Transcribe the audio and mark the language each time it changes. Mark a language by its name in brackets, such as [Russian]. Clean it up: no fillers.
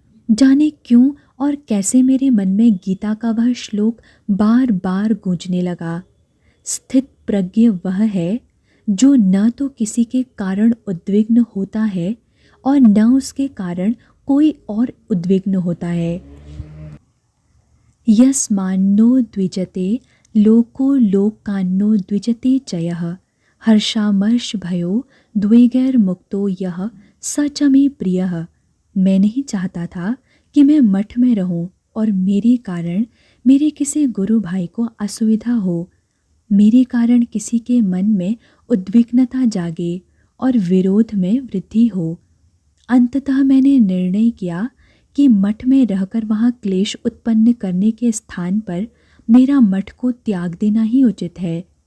[Hindi] जाने क्यों और कैसे मेरे मन में गीता का वह श्लोक बार बार गूंजने लगा। स्थित प्रज्ञ वह है जो न तो किसी के कारण उद्विग्न होता है और न उसके कारण कोई और उद्विग्न होता है। [Sanskrit] यस्मान्नो द्विजते लोको लोकान्नो द्विजते च यः हर्षामर्ष भयो द्वेगैर्मुक्तो यः स च मे प्रियः। [Hindi] मैं नहीं चाहता था कि मैं मठ में रहूं और मेरे कारण मेरे किसी गुरु भाई को असुविधा हो, मेरे कारण किसी के मन में उद्विग्नता जागे और विरोध में वृद्धि हो। अंततः मैंने निर्णय किया कि मठ में रहकर वहाँ क्लेश उत्पन्न करने के स्थान पर मेरा मठ को त्याग देना ही उचित है।